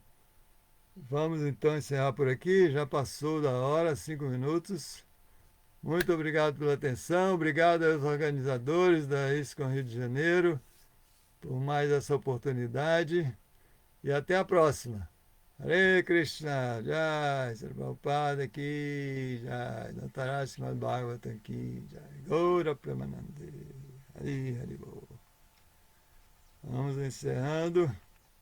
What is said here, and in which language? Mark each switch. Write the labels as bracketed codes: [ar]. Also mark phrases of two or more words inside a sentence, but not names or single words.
[pt] Vamos então encerrar por aqui. Já passou da hora, 5 minutos. Muito obrigado pela atenção. Obrigado aos organizadores da ISCOM Rio de Janeiro por mais essa oportunidade. E até a próxima. [sa] Hare Krishna, Jai, Sri Prabhupada aqui, Jai, Dantaraj Srimad Bhagavatam aqui, Jai, Gaura Premanande, [bn] Hari Hari Bol. [pt] Vamos encerrando.